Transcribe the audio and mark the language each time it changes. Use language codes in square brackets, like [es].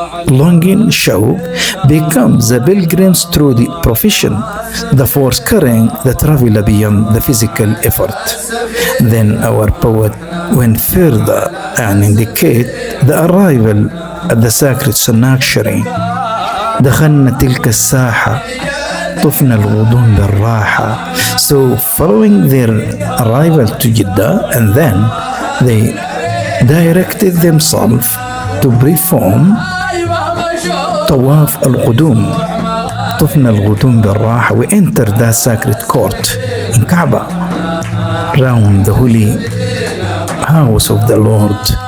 [en] Longing, shawq, becomes the pilgrims through the profession, the force carrying the traveler beyond the physical effort. Then our poet went further and indicate the arrival at the sacred sanctuary. [ar] دخلنا تلك الساحة طفنا الغضون بالراحة. [en] So following their arrival to Jeddah, and then they directed themselves to perform [ar] طواف القدوم. طفنا الغضون بالراحة. [en] We entered that sacred court in Kaaba, round the holy house of the Lord.